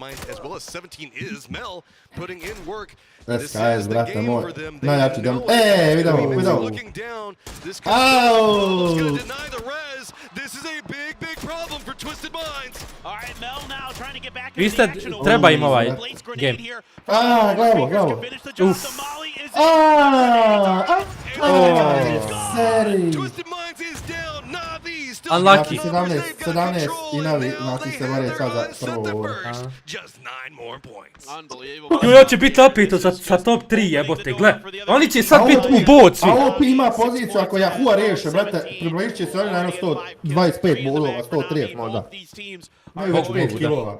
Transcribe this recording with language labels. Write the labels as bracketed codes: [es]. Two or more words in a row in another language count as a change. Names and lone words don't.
[bs] SKS, brate moj, najjači dom. Vidimo. Auuu! Treba im ovaj game. Glavo. Uff. Seri. Unlucky. 17 i Navi, znači se bore sad za prvo ovo. Ovo će biti opet sa top 3 jebote, gle. Oni će sad biti u boci. A OP ima poziciju ako Yahoo riješe, brate, približit će se oni na jedno 125 bodova, 130 možda. Imaju već 5 kilova.